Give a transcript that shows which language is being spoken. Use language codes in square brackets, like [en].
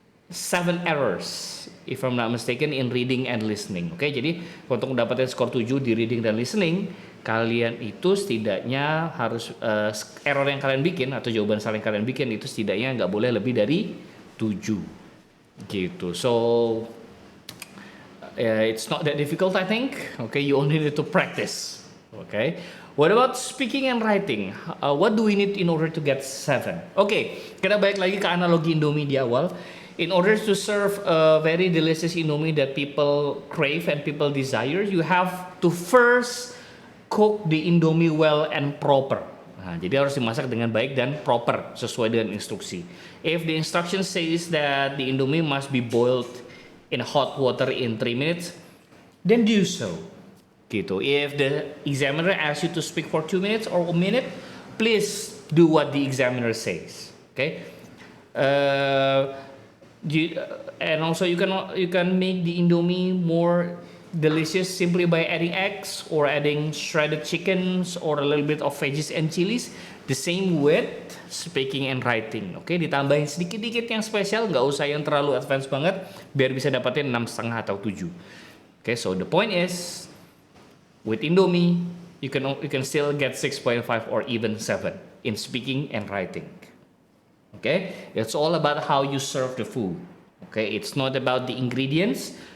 [en] 7 errors if I'm not mistaken in reading and listening. [id] Oke, jadi untuk mendapatkan skor 7 di reading dan listening, kalian itu setidaknya harus error yang kalian bikin atau jawaban salah yang kalian bikin itu setidaknya nggak boleh lebih dari 7 gitu. [en] So it's not that difficult I think. Okay, you only need to practice. Okay. What about speaking and writing? What do we need in order to get 7? Okay, [id] kita balik lagi ke analogi Indomie di awal. [en] In order to serve a very delicious Indomie that people crave and people desire, you have to first cook the Indomie well and proper. [id] Nah, jadi harus dimasak dengan baik dan proper sesuai dengan instruksi. [en] If the instruction says that the Indomie must be boiled in hot water in 3 minutes, then do so. [id] Gitu. [en] If the examiner asks you to speak for 2 minutes or 1 minute, please do what the examiner says. Okay. And also you can make the Indomie more delicious simply by adding eggs or adding shredded chickens or a little bit of veggies and chilies. The same with speaking and writing. [id] Oke, ditambahin sedikit-dikit yang spesial, nggak usah yang terlalu advance banget, biar bisa dapetin 6,5 atau 7. [en] Oke, so the point is, with Indomie, you can still get 6.5 or even 7 in speaking and writing. Okay, it's all about how you serve the food. Okay, it's not about the ingredients.